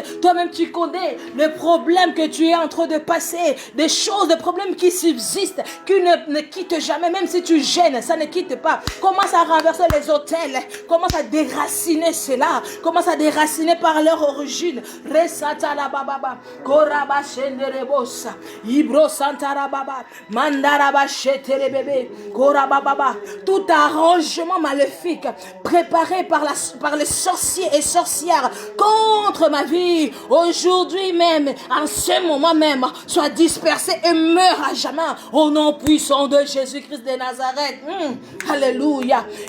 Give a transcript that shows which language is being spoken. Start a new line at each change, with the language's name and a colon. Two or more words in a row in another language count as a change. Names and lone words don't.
French: Toi-même, tu connais le problème que tu es en train de passer, des choses, des problèmes qui subsistent qui ne quitte jamais, même si tu gênes, ça ne quitte pas. Commence à renverser les autels, commence à déraciner cela, commence à déraciner par leur origine. Resata la bababa, koraba shenderebosa, ibro santara baba, mandaraba shetere bébé, koraba baba. Tout arrangement maléfique préparé par les sorciers et sorcières contre ma vie, aujourd'hui même, en ce moment même, soit dispersé et meurt à jamais au nom puissant de Jésus-Christ de Nazareth. Alléluia.